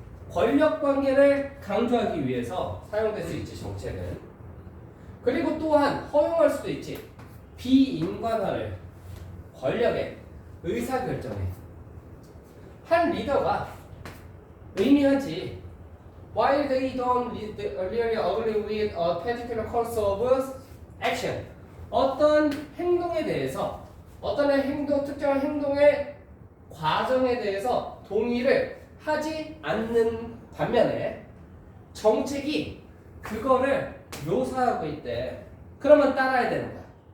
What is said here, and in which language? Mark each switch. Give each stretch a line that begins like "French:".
Korean: 권력 관계를 강조하기 위해서 사용될 수 있지, 정책은. 그리고 또한 허용할 수도 있지. 비인간화를 권력의 의사결정에 한 리더가 의미하지.
English: While they don't really agree with a particular course of action.
Korean: 어떤 행동에 대해서 특정한 행동의 과정에 대해서 동의를 하지 않는 반면에 정책이 그거를 묘사하고 있대. 그러면 따라야 되는 거야.